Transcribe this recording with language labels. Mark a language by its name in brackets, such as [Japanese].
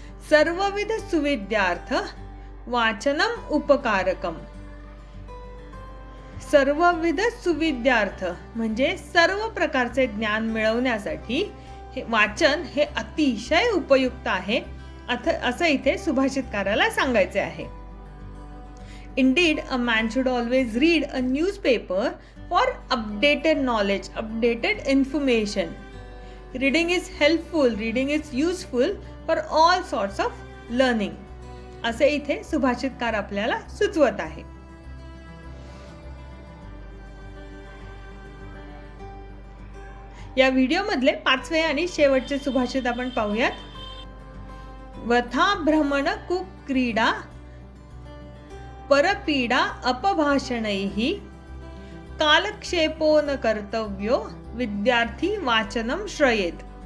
[Sanskrit] सर्वविध सुविद्यार्थ वाचनम उपकारकम. सर्वविध सुविद्यार्थ [Marathi] म्हणजे सर्व प्रकारचे ज्ञान मिळवण्यासाठी हे वाचन हे अतिशय उपयुक्त आहे असं इथे सुभाषितकाराला सांगायचे आहे. [English] Indeed, a man should always read a newspaper for updated knowledge, updated information. Reading is helpful, reading is useful for all sorts of learning. [Marathi] असे इथे सुभाषितकार आपल्याला सुचवत आहे. या व्हिडिओमधले 5वे आणि शेवटचे सुभाषित आपण पाहूयात. [Sanskrit] वथा भ्रमण कुक्रीडा परपीडा अपभाषणैः कालक्षेपो न कर्तव्यो विद्यार्थी वाचनम श्रयेत.